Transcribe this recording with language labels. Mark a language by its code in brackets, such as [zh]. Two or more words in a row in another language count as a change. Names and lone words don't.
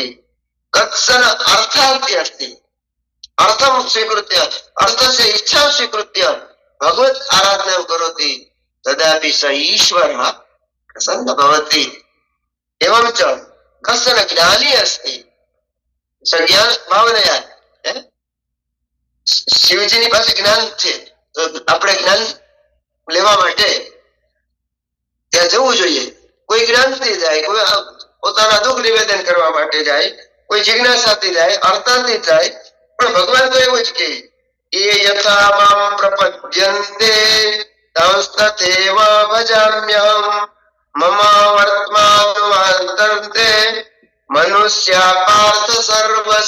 [sa] कश्चन अर्थार्थी अस्ति अर्थं स्वीकृत्य अर्थस्य इच्छां स्वीकृत्य भगवत् आराधनां करोति तदापि स ईश्वरः प्रसन्न भवति। एवं च कश्चन ज्ञानी अस्ति स ज्ञान भावनया [gu] શિવજીની પાસે જ્ઞાન છે, તો આપણે જ્ઞાન લેવા માટે ત્યાં જવું જોઈએ. કોઈ જ્ઞાનથી જાય, કોઈ પોતાના દુઃખ નિવેદન કરવા માટે જાય, કોઈ જિજ્ઞાસાથી જાય, અર્થાથી જાય. પણ ભગવાન તો એવું જ કે એ [sa] यथा माम् प्रपद्यन्ते तांस्तथैव भजाम्यहम् मम वर्त्मानुवर्तन्ते मनुष्याः पार्थ सर्वशः.